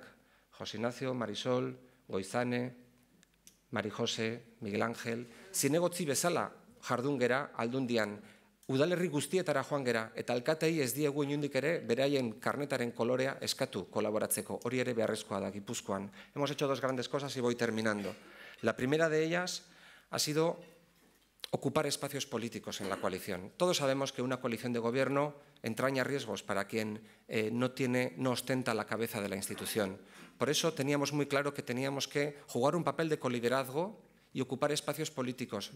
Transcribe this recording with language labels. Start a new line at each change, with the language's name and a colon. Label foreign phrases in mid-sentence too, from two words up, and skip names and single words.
Basque: Jose Ignacio, Marisol, Goizane, Mari Jose, Miguel Ángel, zinegotzi bezala jardun gera aldundian, udalerri guztietara joan gera, eta alkatei ez diegu inundik ere beraien karnetaren kolorea eskatu kolaboratzeko. Hori ere beharrezkoa da Gipuzkoan.
Spanish: Hemos hecho 2 grandes cosas y voy terminando. La primera de ellas ha sido ocupar espacios políticos en la coalición. Todos sabemos que una coalición de gobierno entraña riesgos para quien no ostenta la cabeza de la institución. Por eso teníamos muy claro que teníamos que jugar un papel de coliderazgo y ocupar espacios políticos.